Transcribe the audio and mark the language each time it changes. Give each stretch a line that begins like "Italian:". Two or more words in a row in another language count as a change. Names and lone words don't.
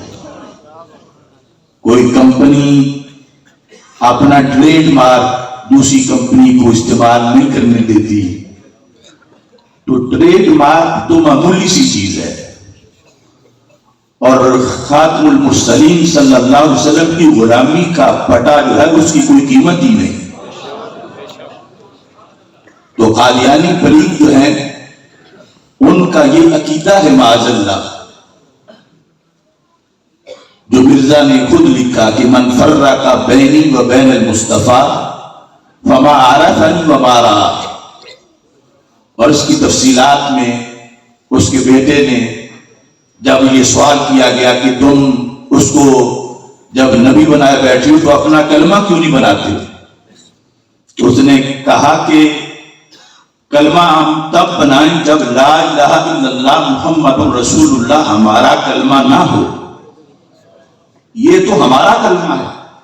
Urdu: کوئی کمپنی اپنا
English: trade mark
Urdu: دوسری کمپنی کو استعمال نہیں کرنے دیتی، تو
English: trade mark
Urdu: تو معمولی سی چیز ہے، اور
Arabic: خاتم المرسلین صلی اللہ علیہ وسلم
Urdu: کی غلامی کا پٹا جو ہے اس کی کوئی قیمت ہی نہیں۔ تو قادیانی پلیت جو ہیں ان کا یہ عقیدہ ہے
Arabic: معاذ اللہ،
Urdu: جو مرزا نے خود لکھا کہ
Arabic: من فرق بینی و بین المصطفیٰ فما عرفنی وما رآ،
Urdu: اور اس کی تفصیلات میں اس کے بیٹے نے جب یہ سوال کیا گیا کہ تم اس کو جب نبی بنائے بیٹھے ہو تو اپنا کلمہ کیوں نہیں بناتے، تو اس نے کہا کہ کلمہ ہم تب بنائیں جب
Arabic: لا الہ الا اللہ محمد رسول اللہ
Urdu: ہمارا کلمہ نہ ہو، یہ تو ہمارا کلمہ ہے۔